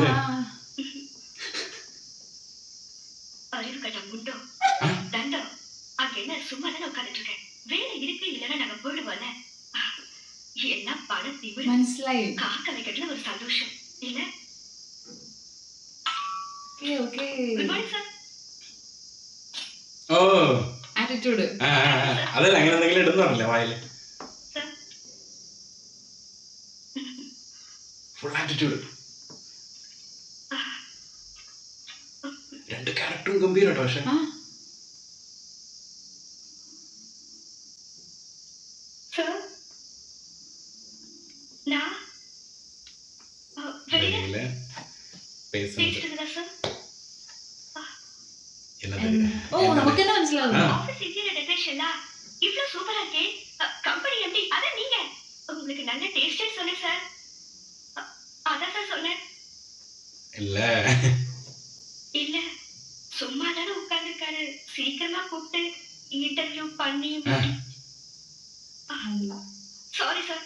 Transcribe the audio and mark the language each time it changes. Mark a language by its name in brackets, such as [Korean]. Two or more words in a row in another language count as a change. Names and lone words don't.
[Tamil] அறிவு கட்ட முண்டோ தண்டம் அங்க என்ன சும்மா தானே உட்காந்துட்டு இருக்கேன். வேலை இருக்கு இல்லைன்னா நாங்க போயிடுவோம்ல. என்ன பணம் திமிரு. [Malayalam] മനസ്സിലായി [Tamil] காக்க வைக்கிறதுல ஒரு சந்தோஷம் இல்ல. [Malayalam] ഓക്കേ [English] good morning [Tamil] சார். [Malayalam] ഓ ആറ്റിറ്റ്യൂഡ് അതല്ല അങ്ങനെ എന്തെങ്കിലും ഇടുന്ന പറഞ്ഞില്ലേ വായില് [English] full attitude [Malayalam] 2 ക്യാരക്ടറും ഗംഭീരട്ടോ പക്ഷെ [Tamil] சார் நான் வெளியில பேசிட்டு சார். [Malayalam] ഓ നമുക്ക് തന്നെ മനസ്സിലാവും [English] office interior decoration [Tamil] இவ்ளோ சூப்பரா இருக்கே. [English] company MD [Tamil] அத நீங்க உங்களுக்கு நல்ல டேஸ்ட் சொன்னேன் சார். அதான் சார் சொன்னேன். இல்ல இல்ல சும்மா தானே உட்கார்ந்துருக்காரு. சீக்கிரமா கூப்பிட்டு இன்டர்வியூ பண்ணி. [English] sorry sir.